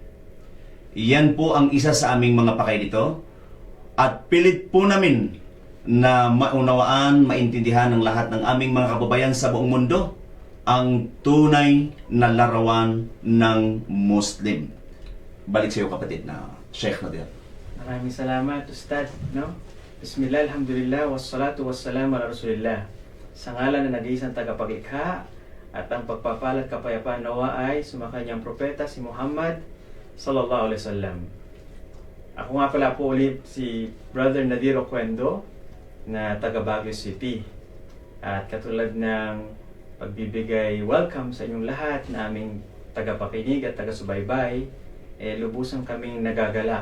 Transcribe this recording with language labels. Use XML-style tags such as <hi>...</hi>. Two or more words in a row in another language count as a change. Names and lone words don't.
<tl>Yan po ang isa sa aming mga pakay dito at pilit po namin na maunawaan, maintindihan ng lahat ng aming mga kababayan sa buong mundo ang tunay na larawan ng Muslim. Balik sa iyo, kapatid na Sheikh Nadir. Maraming salamat, Ustad. No?</tl> <ar>بسم الله، الحمد لله، والصلاة والسلام على رسول الله.</ar> <tl>Sa ngalan na nag-iisang tagapaglikha at ang pagpapalat kapayapaan nawa ay sumakanyang propeta si Muhammad</tl> <ar>صلى الله عليه وسلم.</ar> <tl>Ako nga pala po ulit si Brother Nadir Oquendo na taga Baguio City. At katulad ng pagbibigay welcome sa inyong lahat na aming tagapakinig at taga-subaybay, lubusan kaming nagagalak.</tl>